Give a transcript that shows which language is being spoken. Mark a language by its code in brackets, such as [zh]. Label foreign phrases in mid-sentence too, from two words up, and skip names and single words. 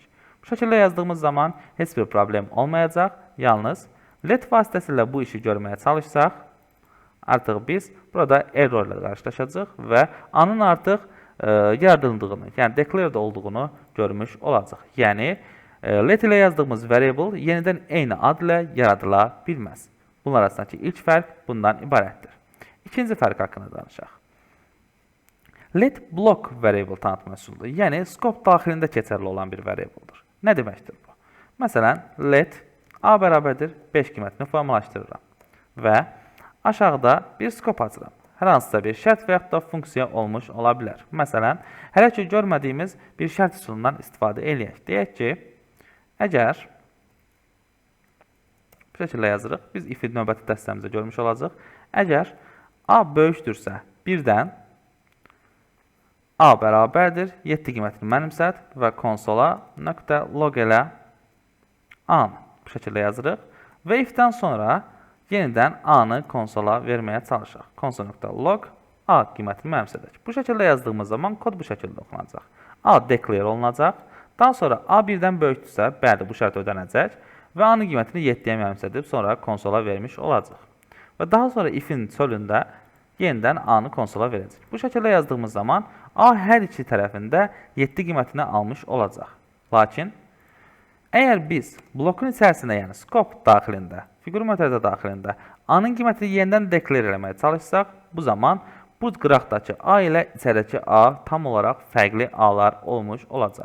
[az] Bu şəkildə yazdığımız zaman heç bir problem olmayacaq, yalnız let vasitəsilə bu işi görməyə çalışsaq, artıq biz burada error ilə qarşılaşacaq və a-nın artıq yaradıldığını, yəni declared olduğunu görmüş olacaq. Yəni, let ilə yazdığımız variable yenidən eyni ad ilə yaradıla bilməz. Bunlar arasındakı ilk fərq bundan ibarətdir. İkinci fərq haqqında danışaq. [en] Let block variable [az] tanıtma üsuludur. Yəni, scope daxilində keçərli olan bir variabledır. Nə deməkdir bu? Məsələn, let a bərabərdir 5 qiymətini formalaşdırıram və aşağıda bir scope açıram. Hər hansısa bir şərt və yaxud da funksiya olmuş ola bilər. Məsələn, hələ ki görmədiyimiz bir şərt üsulundan istifadə eləyək. Deyək ki, əgər bu şəkildə yazırıq, biz if-i növbəti dəstəmizdə görmüş olacaq. Əgər a böyükdürsə 1-dən a bərabərdir 7 qiymətini mənimsət və konsola .log elə a-nı bu şəkildə yazırıq və if-dən sonra yenidən a-nı konsola verməyə çalışaq. Console.log a qiymətini mənimsədək. Bu şəkildə yazdığımız zaman kod bu şəkildə oxunacaq. A declare olunacaq. Daha sonra a 1-dən böyükdürsə, bəli, bu şərt ödənəcək və a-nın qiymətini 7-yə mənimsədib sonra konsola vermiş olacaq. Və daha sonra if-in çölündə yenidən a-nı konsola verəcək. Bu şəkildə yazdığımız zaman a hər iki tərəfində 7 qiymətini almış olacaq. Lakin əgər biz blokun içərisində, yəni scope daxilində, fiqur metod daxilində a-nın qiymətini yenidən declare eləməyə çalışsaq, bu zaman bu qıraqdakı A ilə içəridəki A tam olaraq fərqli A-lar olmuş olacaq.